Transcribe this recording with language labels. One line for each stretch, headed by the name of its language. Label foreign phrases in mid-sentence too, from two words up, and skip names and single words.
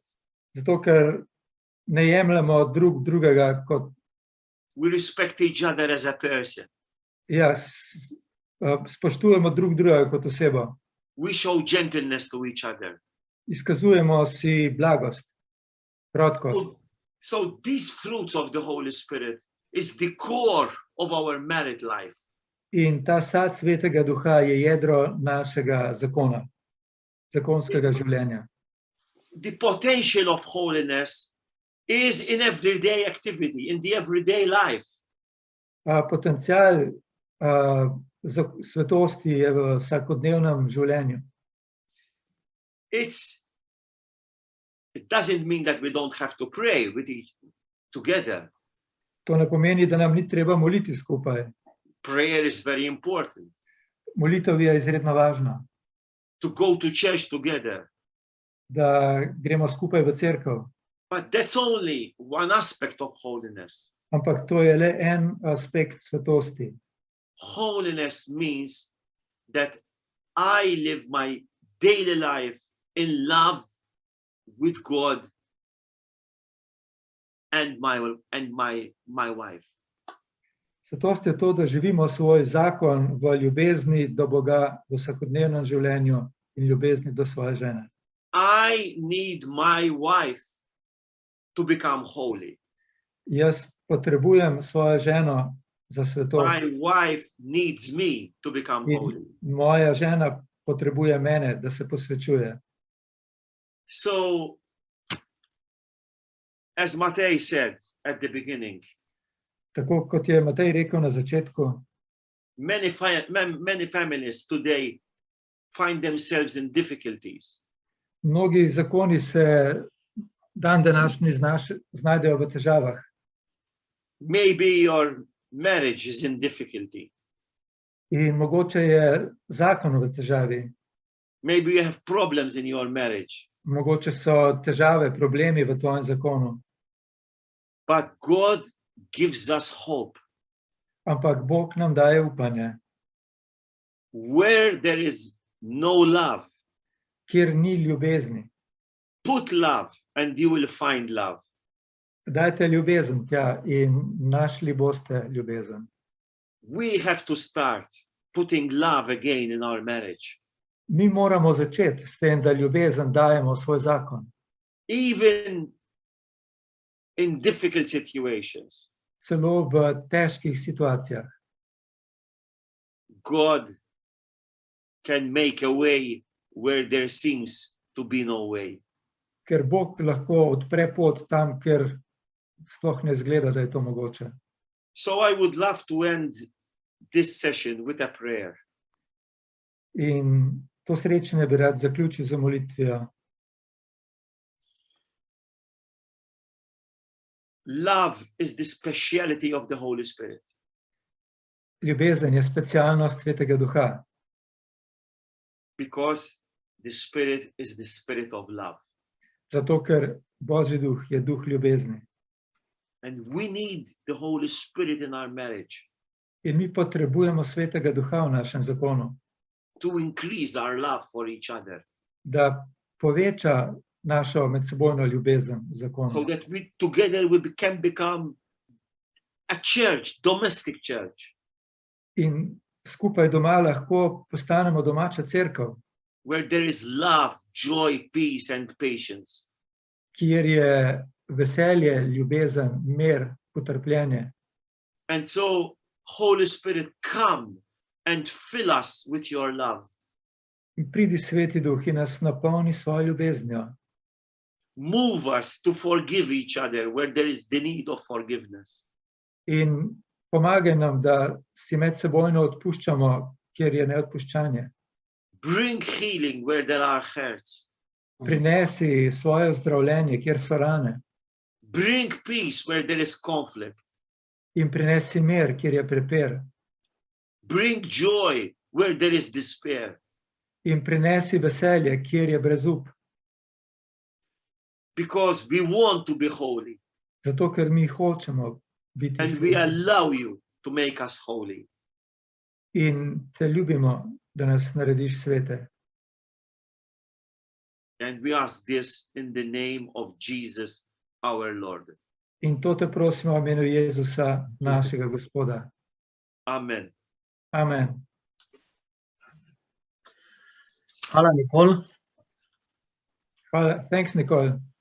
Slovenian: Zato, ker ne jemljemo drug drugega kot,
English: We respect each other as a person.
Slovenian: ja, spoštujemo drug drugega kot osebo.
English: We show gentleness to each other.
Slovenian: Izkazujemo si blagost, krotkost.
English: So these fruits of the Holy Spirit is the core of our married life.
Slovenian: In ta sad Svetega Duha je jedro našega zakona, zakonskega življenja.
English: The potential of holiness is in everyday activity, in the everyday life.
Slovenian: Potencial svetosti je v vsakodnevnem življenju.
English: It doesn't mean that we don't have to pray with each together.
Slovenian: To ne pomeni, da nam ni treba moliti skupaj.
English: Prayer is very important.
Slovenian: Molitev je izredno važna.
English: To go to church together.
Slovenian: Da gremo skupaj v cerkev.
English: But that's only one aspect of holiness.
Slovenian: Ampak to je le en aspekt svetosti.
English: Holiness means that I live my daily life in love with God and my wife.
Slovenian: Svetost je to, da živimo svoj zakon v ljubezni do Boga v vsakodnevnem življenju in ljubezni do svoje žene.
English: I need my wife to become holy.
Slovenian: Jaz potrebujem svojo ženo za svetost.
English: My wife needs me to become holy.
Slovenian: Moja žena potrebuje mene, da se posvečuje.
English: So, as Matej said at the beginning,
Slovenian: tako kot je Matej rekel na začetku,
English: many families today find themselves in difficulties.
Slovenian: Mnogi zakoni se dan današnji znajdejo v težavah.
English: Maybe your marriage is in difficulty.
Slovenian: In mogoče je zakon v težavi.
English: Maybe you have problems in your marriage.
Slovenian: Mogoče so težave, problemi v tvojem zakonu.
English: But God gives us hope.
Slovenian: Ampak Bog nam daje upanje.
English: Where there is no love,
Slovenian: kjer ni ljubezni,
English: put love and you will find love.
Slovenian: dajte ljubezen tja in našli boste ljubezen.
English: We have to start putting love again in our marriage.
Slovenian: Mi moramo začeti s tem, da ljubezen dajemo v svoj zakon.
English: Even in difficult situations,
Slovenian: Celo v težkih situacijah.
English: God can make a way where there seems to be no way.
Slovenian: Ker Bog lahko odpre pot tam, kjer sploh ne izgleda, da je to mogoče.
English: So I would love to end this session with a prayer.
Slovenian: In to srečanje bi rad zaključil z molitvijo.
English: Love is the speciality of the Holy Spirit.
Slovenian: Ljubezen je specialnost Svetega Duha,
English: Because the Spirit is the spirit of love.
Slovenian: zato ker Božji duh je duh ljubezni.
English: And we need the Holy Spirit in our marriage
Slovenian: In mi potrebujemo Svetega Duha v našem zakonu,
English: to increase our love for each other,
Slovenian: da poveča našo medsebojno ljubezen v
English: so
Slovenian: zakonu.
English: that we together we can become a church, domestic church,
Slovenian: In skupaj doma lahko postanemo domača cerkev,
English: where there is love, joy, peace, and patience.
Slovenian: kjer je veselje, ljubezen, mir, potrpljenje.
English: And so, Holy Spirit, come and fill us with your love.
Slovenian: In pridi Sveti Duh in nas napolni svojo ljubeznijo.
English: Move us to forgive each other where there is the need of forgiveness.
Slovenian: In pomagaj nam, da si medsebojno odpuščamo, kjer je neodpuščanje.
English: Bring healing where there are hurts.
Slovenian: Prinesi svoje zdravljenje, kjer so rane.
English: Bring peace where there is conflict.
Slovenian: In prinesi mir, kjer je prepir.
English: Bring joy where there is despair.
Slovenian: In prinesi veselje, kjer je brezup.
English: Because we want to be holy
Slovenian: Zato, ker mi hočemo biti
English: and we
Slovenian: sveti.
English: allow you to make us holy.
Slovenian: In te ljubimo, da nas narediš svete.
English: And we ask this in the name of Jesus, our Lord.
Slovenian: In to te prosimo v imenu Jezusa, našega Gospoda.
English: Amen.
Slovenian: Amen. Hvala, Nikol. Hvala.
English: Thanks, Nicole.